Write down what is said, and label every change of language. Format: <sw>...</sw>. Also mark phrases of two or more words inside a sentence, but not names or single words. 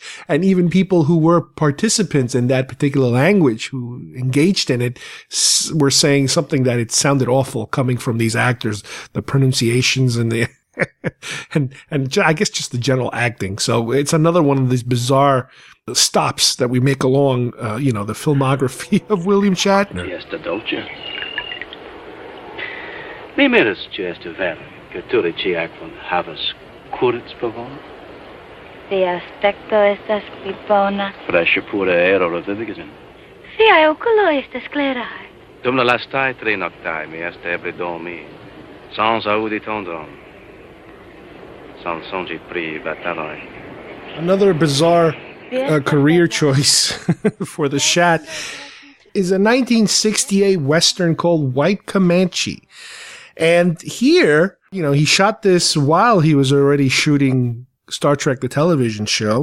<en>And even people who were participants in that particular language, who engaged in it, were saying something that it sounded awful coming from these actors, the pronunciations and the, and I guess just the general acting. So it's another one of these bizarre stops that we make along, the filmography of William Shatner.</en> <eo>Fiesta dolce. Mi miras este vero, que tu reciac von havas curits pavon? Si aspecto estas pipona. Fresche pura aero revivigen. Si oculo estas sclerai. Dum la lastai tre noctai mi est ebre dormi, sans audi tondron, sans songi pri bataloi.</eo> <en>Another bizarre career choice for the Shat is a 1968 Western called White Comanche. And here, he shot this while he was already shooting Star Trek, the television show.</en>